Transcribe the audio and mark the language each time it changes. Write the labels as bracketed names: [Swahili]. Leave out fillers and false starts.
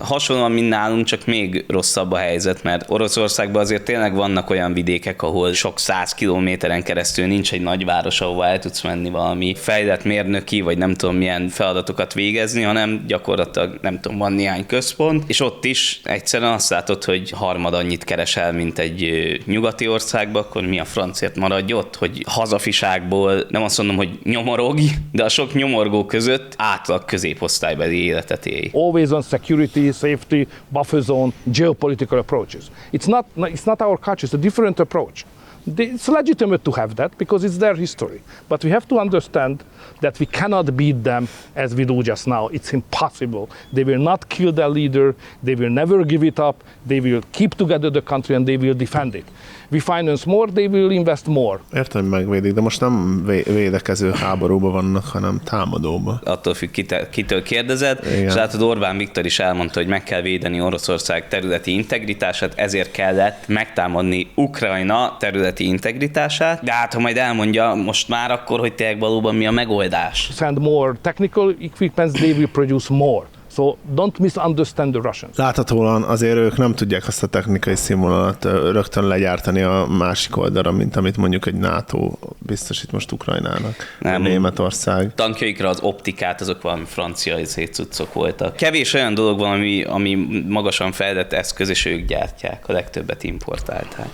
[Hungarian] Hasonlóan, mint nálunk, csak még rosszabb a helyzet, mert Oroszországban azért tényleg vannak olyan vidékek, ahol sok száz kilométeren keresztül nincs egy nagyváros, ahova el tudsz menni valami fejlett mérnöki, vagy nem tudom milyen feladatokat végezni, hanem gyakorlatilag nem tudom, van néhány központ, és ott is egyszerűen azt látod, hogy harmad annyit keresel, mint egy nyugati országban, akkor mi a francért maradj ott, hogy hazafiságból, nem azt mondom, hogy nyomorogj, de a sok nyomorgó között átlag középosztálybeli életet élj. [English] Always on security, safety, buffer zone, geopolitical approaches. It's not our culture, it's a different approach. It's legitimate to have that because it's their history. But we have to understand that we cannot beat them as we do just now. It's impossible. They will not kill their leader. They will never give it up. They will keep together the country and they will defend it. We finance more, they will invest more. [Hungarian] Értem, megvédik, de most nem védekező háborúban vannak, hanem támadóban. Attól függ, kitől kérdezed. Igen. És látod, Orbán Viktor is elmondta, hogy meg kell védeni Oroszország területi integritását, ezért kellett megtámadni Ukrajna területi integritását. De hát, ha majd elmondja most már akkor, hogy tényleg valóban mi a megoldás. [English] Send more technical equipment, they will produce more. So don't misunderstand the Russians. [Hungarian] Láthatóan azért ők nem tudják azt a technikai színvonalat rögtön legyártani a másik oldalra, mint amit mondjuk egy NATO biztosít most Ukrajnának. Nem. Németország. Tankjaikra az optikát, azok valami francia cuccok voltak. Kevés olyan dolog van, ami magasan fejlett eszköz, és ők gyártják, a legtöbbet importálták.